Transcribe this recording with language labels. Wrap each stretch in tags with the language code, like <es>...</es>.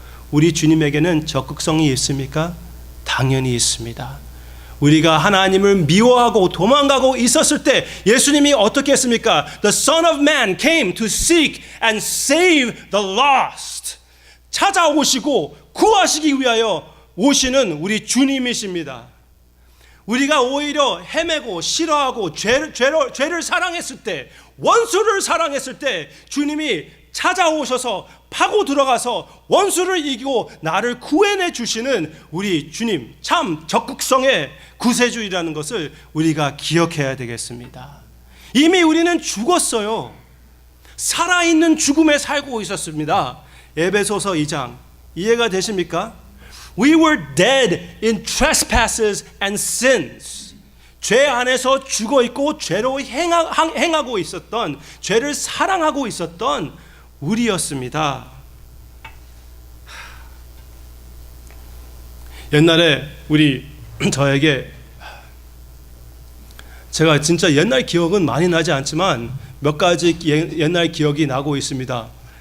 <ko>우리 주님에게는 적극성이 있습니까? 당연히 있습니다. 우리가 하나님을 미워하고 도망가고 있었을 때 예수님이 어떻게 했습니까?</ko> <en>The Son of Man came to seek and save the lost.</en> <ko>찾아오시고 구하시기 위하여 오시는 우리 주님이십니다. 우리가 오히려 헤매고 싫어하고 죄를 사랑했을 때, 원수를 사랑했을 때 주님이 찾아오셔서 파고 들어가서 원수를 이기고 나를 구해내 주시는 우리 주님, 참 적극성의 구세주이라는 것을 우리가 기억해야 되겠습니다. 이미 우리는 죽었어요. 살아있는 죽음에 살고 있었습니다. 에베소서 2장 이해가 되십니까?</ko> <en>We were dead in trespasses and sins.</en> <ko>죄 안에서 죽어 있고 죄로 행하고 있었던, 죄를 사랑하고 있었던 우리였습니다. 옛날에 저에게, 제가 진짜 옛날 기억은 많이 나지 않지만 몇 가지 옛날 기억이 나고 있습니다.</ko>